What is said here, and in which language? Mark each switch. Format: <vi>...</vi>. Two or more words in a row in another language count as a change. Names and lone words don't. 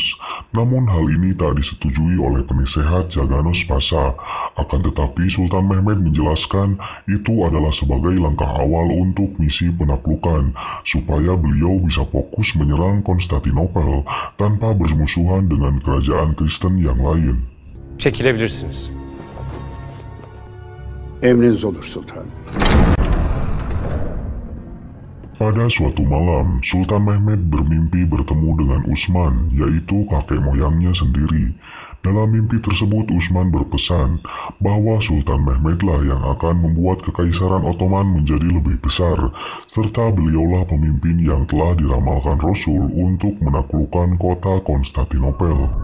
<id>Namun hal ini tak disetujui oleh penasehat Jaganos Pasha. Akan tetapi Sultan Mehmed menjelaskan itu adalah sebagai langkah awal untuk misi penaklukan, supaya beliau bisa fokus menyerang Konstantinopel tanpa bermusuhan dengan kerajaan Kristen yang lain.</id> <tr>Çekilebilirsiniz. Emriniz olur sultanım.</tr> <id>Pada suatu malam, Sultan Mehmed bermimpi bertemu dengan Utsman, yaitu kakek moyangnya sendiri. Dalam mimpi tersebut, Utsman berpesan bahwa Sultan Mehmedlah yang akan membuat Kekaisaran Ottoman menjadi lebih besar, serta beliaulah pemimpin yang telah diramalkan Rasul untuk menaklukkan kota Konstantinopel.</id>